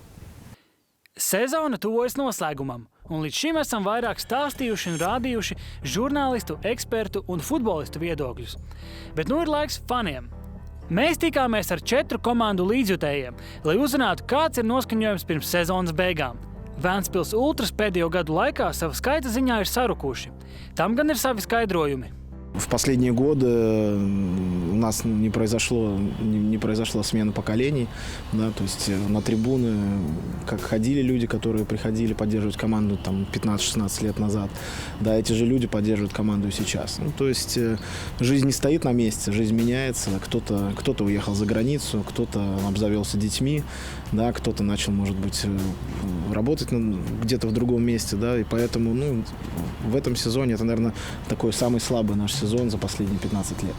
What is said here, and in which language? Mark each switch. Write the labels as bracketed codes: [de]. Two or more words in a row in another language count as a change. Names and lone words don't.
[lv] Sezona tuvojas noslēgumam, un līdz šim esam vairāk stāstījuši un rādījuši žurnālistu, ekspertu un futbolistu viedokļus. Bet nu ir laiks faniem. Mēs tikāmies ar 4 komandu līdzjutējiem, lai uzzinātu, kāds ir noskaņojums pirms sezonas beigām. Ventspils Ultras pēdējo gadu laikā sava skaita ziņā ir sarukuši. Tam gan ir savi skaidrojumi. [ru] В последние годы у нас не произошла смена поколений, да, то есть на трибуны как ходили люди, которые приходили поддерживать команду там 15-16 лет назад, да, эти же люди поддерживают команду и сейчас. Ну, то есть жизнь не стоит на месте, жизнь меняется, кто-то уехал за границу, кто-то обзавелся детьми, да, кто-то начал, может быть, работать где-то в другом месте, да, и поэтому, в этом сезоне это, наверное, такой самый слабый наш сезон за последние 15 лет.